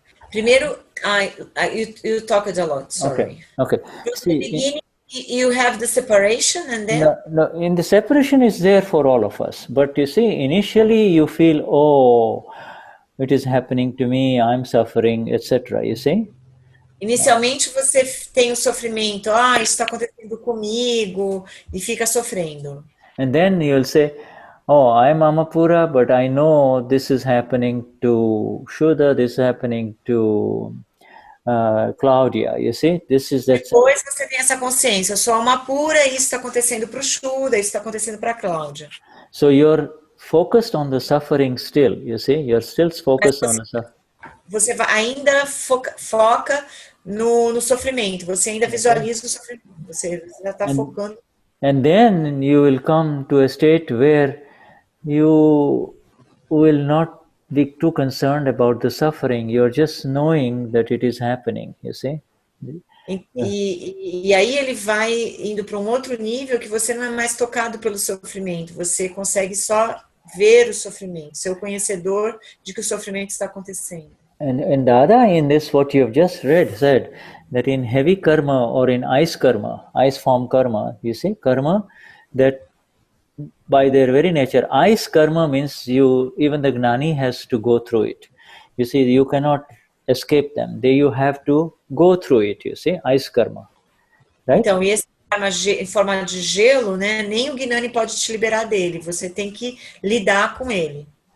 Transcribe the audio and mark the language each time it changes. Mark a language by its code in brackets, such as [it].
[pt] Primeiro, [en] you talked a lot, sorry. Okay. From the beginning, You have the separation, and then no, in the separation is there for all of us. But you see, initially you feel, oh, it is happening to me, I'm suffering, etc. You see? [pt] inicialmente você tem o sofrimento, isso está acontecendo comigo, e fica sofrendo. [en] And then you'll say, oh, I'm Amapura, but I know this is happening to Shuddha, this is happening to Claudia. You see, this is that. [pt] Depois você tem essa consciência, eu sou alma pura, isso está acontecendo para o Shuddha, isso está acontecendo para a Cláudia. [en] So you're focused on the suffering still, you see, you're still focused on the suffering. [pt] Você ainda foca no sofrimento, você ainda visualiza o sofrimento, você já está focando. [en] And then you will come to a state where you will not be too concerned about the suffering. You're just knowing that it is happening, you see. [pt] E aí ele vai indo para um outro nível que você não é mais tocado pelo sofrimento, você consegue só ver o sofrimento, ser o conhecedor de que o sofrimento está acontecendo. [en] And Dada, in this what you have just read, said that in heavy karma or in ice form karma, you see, karma that by their very nature, ice karma means even the Gnani has to go through it. You see, you cannot escape them. You have to go through it, you see, ice karma. Right? [pt] Então, e esse karma em forma de gelo, né, nem o Gnani pode te liberar dele, você tem que lidar com ele.